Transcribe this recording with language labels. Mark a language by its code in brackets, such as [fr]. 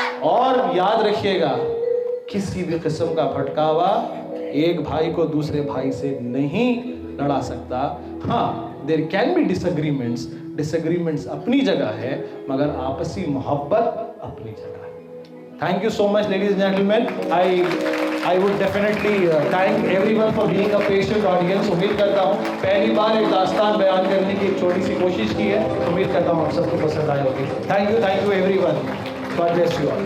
[ur] اور یاد رکھیے گا, کسی بھی قسم کا بھٹکاوا ایک بھائی کو دوسرے بھائی سے نہیں لڑا سکتا. ہاں, [en] there can be disagreements [ur] اپنی جگہ ہے, مگر آپسی محبت اپنی جگہ ہے. [en] Thank you so much ladies and gentlemen. I would definitely thank everyone for being a patient audience. [ur] امید کرتا ہوں پہلی بار ایک داستان بیان کرنے کی ایک چھوٹی سی کوشش کی ہے. امید کرتا ہوں آپ سب کو پسند آئی ہوگی. [en] Thank you everyone. God bless you all.